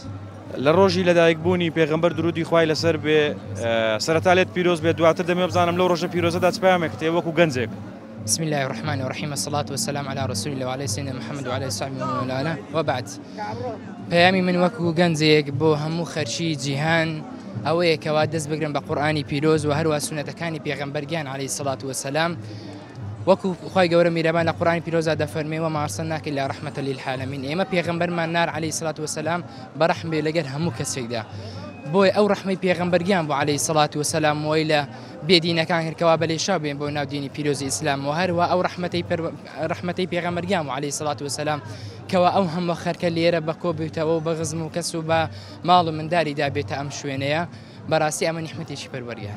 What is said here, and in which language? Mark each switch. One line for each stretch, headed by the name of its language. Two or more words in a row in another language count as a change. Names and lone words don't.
Central Kurdish: لە ڕۆژی لەدایکبوونی پێغەمبەر درودی خوای لەسەر بێ سەرەتا لێت پیرۆز بێت دواتر دەمێ بزانم لەو ڕۆژە پیرۆزەدا چ پەیامێک تێ وەکو گەنجێک
Arabic: بسم الله الرحمن الرحيم الصلاة والسلام على رسول الله وعلى سيدنا محمد وعلى صحبه ومن والاه وبعد
Central Kurdish: پەیامی من وەکو گەنجێک بۆ هەموو خەرچی جیهان ئەوەیە کەوا دەست بگرن بە قورئانی پیرۆز و هەروە سونەتەکانی پێغەمبەرگیان
Arabic: عەلەیهی سەڵات وەسەلام
Central Kurdish: وەکو خی گەورە میرەبان لە قورئانی پیرۆزدا دەفەرمێ
Arabic: وەما ئەرسەلناکە ئیلا ڕەحمەتەن للعالەمین
Central Kurdish: ئێمە پێغەمبەرمان نار
Arabic: عەلەیهی سەڵات وەسەلام
Central Kurdish: بەڕەحم بێ لەگەر هەموو کەسێکدا بۆی ئەو ڕەحمەی پێغەمبەرگیان بۆ
Arabic: عەلەیهی سەڵات وەسەلام
Central Kurdish: وەی لە بێدینەکان هەرکەوا بەلێشاو بێن بۆ ناو دینی پیرۆزی ئیسلام و هەروە ئەو ڕەحمەتەی پێغەمبەرگیان بۆ
Arabic: عەلەیهی سەڵات وەسەلام
Central Kurdish: کەوا ئەو هەموو خەرکە لێرە بە کۆ بێتەوە و بە غزم و کەس و بە ماڵ و منداریدا بێتە ئەم شوێنەیە بەڕاستی ئەمە نیحمەتێکی پەروەردگارە